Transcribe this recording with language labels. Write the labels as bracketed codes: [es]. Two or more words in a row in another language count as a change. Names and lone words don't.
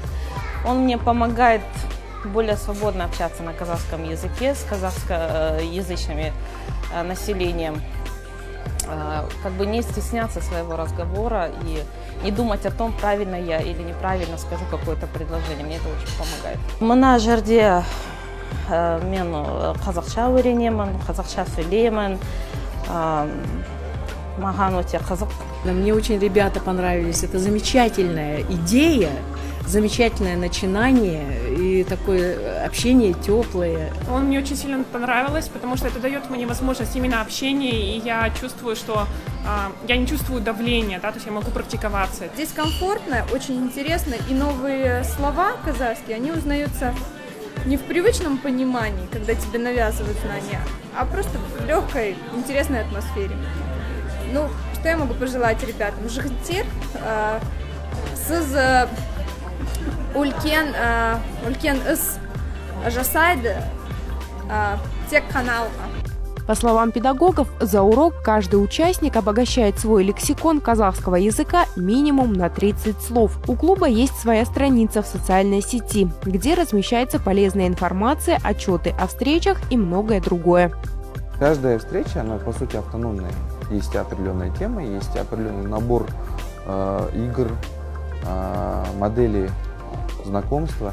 [ru] Он мне помогает более свободно общаться на казахском языке с казахскоязычным населением, как бы не стесняться своего разговора и не думать о том, правильно я или неправильно скажу какое-то предложение. Мне это очень помогает. [kk] Мына жерде мен қазақша үйренемін, қазақша сөйлеймін. [ru] Мне очень ребята понравились. Это замечательная идея, замечательное начинание и такое общение теплое. Он мне очень сильно понравилось, потому что это дает мне возможность именно общения, и я чувствую, что я не чувствую давления, да, то есть я могу практиковаться. Здесь комфортно, очень интересно, и новые слова казахские, они узнаются не в привычном понимании, когда тебе навязывают знания, а просто в легкой, интересной атмосфере. Ну, что я могу пожелать ребятам? [kk] Жігіттер, сіз үлкен іс жасайды тек каналға. [ru] По словам педагогов, за урок каждый участник обогащает свой лексикон казахского языка минимум на 30 слов. У клуба есть своя страница в социальной сети, где размещается полезная информация, отчеты о встречах и многое другое. Каждая встреча, она по сути автономная. Есть определенная тема, есть определенный набор игр, моделей знакомства.